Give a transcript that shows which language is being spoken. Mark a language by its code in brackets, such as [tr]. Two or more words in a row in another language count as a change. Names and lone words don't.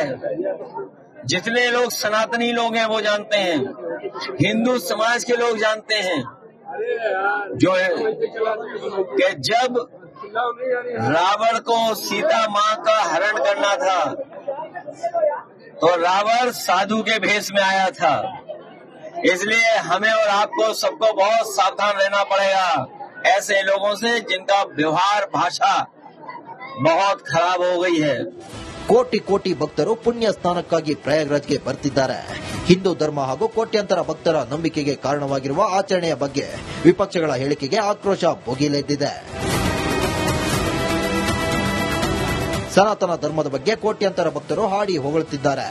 [hi] जितने लोग सनातनी लोग हैं वो जानते हैं, हिंदू समाज के लोग जानते हैं जो है कि जब रावण को सीता माँ का हरण करना था तो रावण साधु के भेष में आया था. इसलिए हमें और आपको सबको बहुत सावधान रहना पड़ेगा ऐसे लोगों से जिनका व्यवहार भाषा बहुत खराब हो गई है. [kn] ಕೋಟಿ ಕೋಟಿ ಭಕ್ತರು ಪುಣ್ಯ ಸ್ನಾನಕ್ಕಾಗಿ ಪ್ರಯಾಗ್ರಾಜ್ಗೆ ಬರ್ತಿದ್ದಾರೆ. ಹಿಂದೂ ಧರ್ಮ ಹಾಗೂ ಕೋಟ್ಯಾಂತರ ಭಕ್ತರ ನಂಬಿಕೆಗೆ ಕಾರಣವಾಗಿರುವ ಆಚರಣೆಯ ಬಗ್ಗೆ ವಿಪಕ್ಷಗಳ ಹೇಳಿಕೆಗೆ ಆಕ್ರೋಶ ಭುಗಿಲೆದ್ದಿದೆ. ಸನಾತನ ಧರ್ಮದ ಬಗ್ಗೆ ಕೋಟ್ಯಾಂತರ ಭಕ್ತರು ಹಾಡಿ ಹೊಗಳುತ್ತಿದ್ದಾರೆ.